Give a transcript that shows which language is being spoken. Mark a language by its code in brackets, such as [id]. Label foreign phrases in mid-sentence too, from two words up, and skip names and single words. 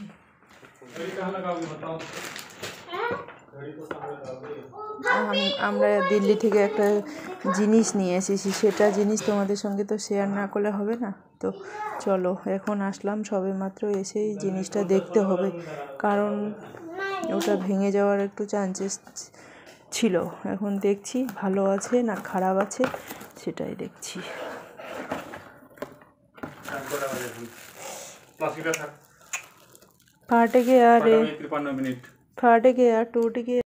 [bn] আমরা দিল্লি থেকে একটা জিনিস নিয়ে এসেছি, সেটা জিনিস তোমাদের সঙ্গে তো শেয়ার না করলে হবে না। তো চলো এখন আসলাম সবে মাত্র, এসেই জিনিসটা দেখতে হবে, কারণ ওটা ভেঙে যাওয়ার একটু চান্সেস ছিল। এখন দেখছি ভালো আছে না খারাপ আছে, সেটাই দেখছি। [hi] फाटे के यार, फाटे के यार, टूट के।